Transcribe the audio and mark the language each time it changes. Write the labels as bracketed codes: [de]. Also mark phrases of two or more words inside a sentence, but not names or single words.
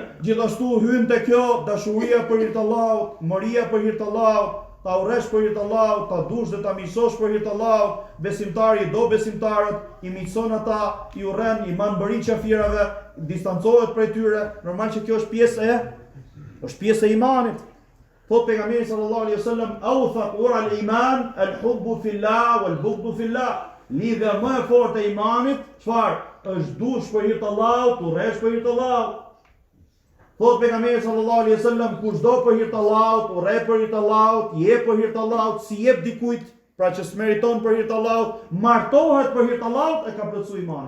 [sq] Gjithashtu hyn te kjo dashuria për hir të Allahut, moria për hir të Allahut, ta urresh për hir të Allahut, ta dush dhe ta miqësosh për hir të Allahut, besimtari do besimtarët, i miqëson ata, i urren, i mban qafirave, distancohet prej tyre. Normal që kjo është pjesë e imanit. Thot pejgamberi [ar] صلى الله عليه وسلم أوثق عرى الإيمان الحب في الله والبغض في الله. [sq] Lidhja më e fortë e imanit, çfarë? Është dush për hir të Allahut, urresh për hir të Allahut. Thot pejgamberi [ar] صلى الله عليه وسلم, [sq] kush do për hir të Allahut, urre për hir të Allahut, jep për hir të Allahut, si jep dikujt, pra që s'meriton për hir të Allahut, martohet për hir të Allahut, e ka plotësuar imanin.